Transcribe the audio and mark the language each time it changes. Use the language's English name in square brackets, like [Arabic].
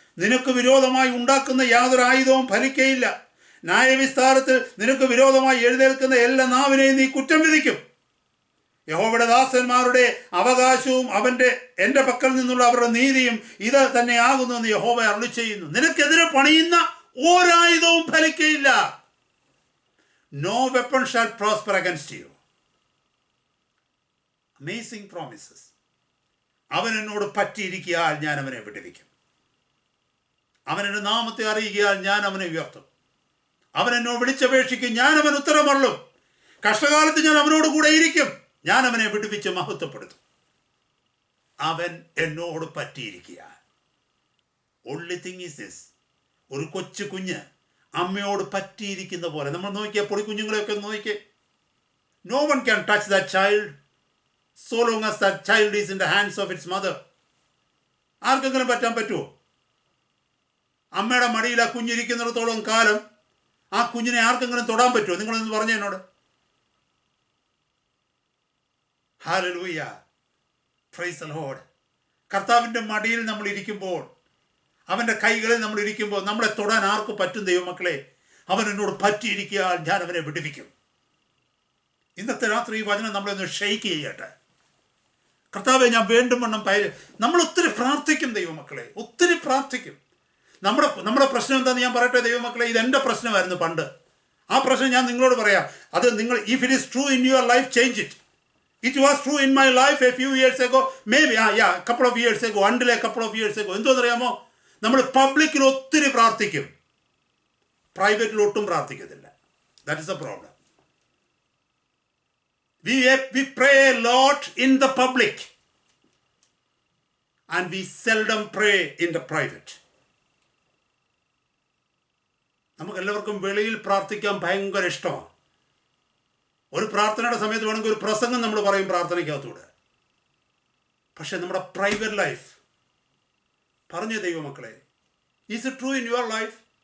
[Malayalam] നിനക്ക് വിരോധമായി ഉണ്ടാക്കുന്ന യാതൊരു ആയുധവും ഫലിക്കയില്ല, ന്യായവിസ്താരത്തിൽ നിനക്ക് വിരോധമായി എഴുന്നേൽക്കുന്ന എല്ലാ നാവിനെയും നീ കുറ്റം വിധിക്കും. യഹോവയുടെ ദാസന്മാരുടെ അവകാശവും എൻ്റെ പക്കൽ നിന്നുള്ള അവരുടെ നീതിയും ഇത് തന്നെയാകുന്നു എന്ന് യഹോവ അരുളിച്ചെയ്യുന്നു. നിനക്കെതിരെ പണിയുന്ന ഒരായുധവും ഫലിക്കയില്ല. [English] No weapon shall prosper against you. Amazing promises. [Malayalam] അവൻ എന്നോട് പറ്റിയിരിക്കിയാൽ ഞാൻ അവനെ വിടുവിക്കും. അവൻ എൻ്റെ നാമത്തെ അറിയുകയാൽ ഞാൻ അവനെ ഉയർത്തും. അവൻ എന്നോട് വിളിച്ചപേക്ഷിക്കും, ഞാൻ അവൻ ഉത്തരമരുളും. കഷ്ടകാലത്ത് ഞാൻ അവനോട് കൂടെ ഇരിക്കും, ഞാൻ അവനെ വിടുവിച്ച് മഹത്വപ്പെടുത്തും. അവൻ എന്നോട് പറ്റിയിരിക്കുകയാൽ. [English] only thing is this. [Malayalam] ഒരു കൊച്ചു കുഞ്ഞ് അമ്മയോട് പറ്റിയിരിക്കുന്ന പോലെ നമ്മൾ നോക്കിയാൽ, പൊടിക്കുഞ്ഞുങ്ങളെയൊക്കെ നോക്കിയേ. [English] No one can touch that child so long as that child is in the hands of its mother. [Malayalam] ആർക്കെങ്കിലും പറ്റാൻ പറ്റുമോ? അമ്മയുടെ മടിയിൽ ആ കുഞ്ഞിരിക്കുന്നിടത്തോളം കാലം ആ കുഞ്ഞിനെ ആർക്കെങ്കിലും തൊടാൻ പറ്റുമോ? നിങ്ങളൊന്ന് പറഞ്ഞ എന്നോട്. ഹല്ലേലൂയ. [English] Praise the Lord. [Malayalam] കർത്താവിൻ്റെ മടിയിൽ നമ്മൾ ഇരിക്കുമ്പോൾ, അവൻ്റെ കൈകളിൽ നമ്മൾ ഇരിക്കുമ്പോൾ നമ്മളെ തൊടാൻ ആർക്ക് പറ്റും ദൈവമക്കളെ? അവൻ എന്നോട് പറ്റിയിരിക്കുകയാൽ ഞാൻ അവനെ വിടുവിക്കും. ഇന്നത്തെ രാത്രി ഈ വചനം നമ്മളൊന്ന് ഷെയ്ക്ക് ചെയ്യട്ടെ. കർത്താവെ, ഞാൻ വേണ്ടും വണ്ണം നമ്മൾ ഒത്തിരി പ്രാർത്ഥിക്കും ദൈവമക്കളെ, ഒത്തിരി പ്രാർത്ഥിക്കും. നമ്മുടെ പ്രശ്നം എന്താണെന്ന് ഞാൻ പറയട്ടെ ദൈവമക്കളെ. ഇതെൻ്റെ പ്രശ്നമായിരുന്നു പണ്ട്. ആ പ്രശ്നം ഞാൻ നിങ്ങളോട് പറയാം. അത് നിങ്ങൾ, [English] if it is true in your life, change it. It was true in my life a few years ago, maybe couple of years ago, until a couple of years ago. [Malayalam] എന്തോന്നറിയാമോ? നമ്മൾ പബ്ലിക്കിൽ ഒത്തിരി പ്രാർത്ഥിക്കും, പ്രൈവറ്റിൽ ഒട്ടും പ്രാർത്ഥിക്കത്തില്ല. [English] That is the problem. We pray a lot in the public and we seldom pray in the private. [Malayalam] നമുക്ക് എല്ലാവർക്കും വെളിയിൽ പ്രാർത്ഥിക്കാൻ ഭയങ്കര ഇഷ്ടമാണ്. ഒരു പ്രാർത്ഥനയുടെ സമയത്ത് വേണമെങ്കിൽ ഒരു പ്രസംഗം നമ്മൾ പറയും പ്രാർത്ഥനയ്ക്കകത്തൂടെ. പക്ഷെ നമ്മുടെ [English] private life [Malayalam] പറഞ്ഞ ദൈവമക്കളെ, [English] Is it true in your life?